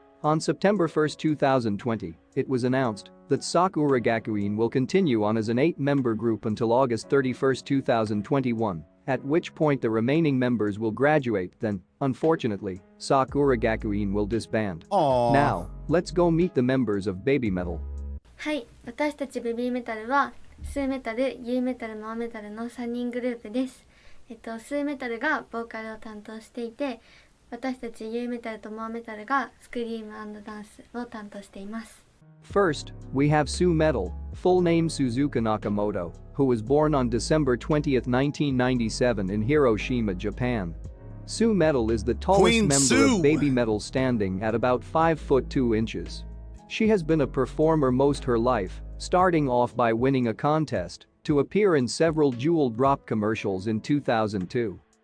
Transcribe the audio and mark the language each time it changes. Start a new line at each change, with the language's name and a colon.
English: On September 1, 2020, it was announced that Sakura Gakuin will continue on as an 8-member group until August 31, 2021, at which point the remaining members will graduate. Then, unfortunately, Sakura Gakuin will disband. Now, let's go meet the members of Babymetal.
Japanese: はい、私たちベビーメタルはスーメタル、ユイメタル、モアメタルの3人グループです。スーメタルがボーカルを担当していて、私たちユイメタルとモアメタルがスクリーム&ダンスを担当しています。
English: First, we have Sumetal, full name Suzuka Nakamoto, who was born on December 20, 1997 in Hiroshima, Japan. Sumetal is the tallest member of Babymetal, standing at about 5 foot 2 inches. She has been a performer most her life, starting off by winning a contest to appear in several Jewel Drop commercials in 2002.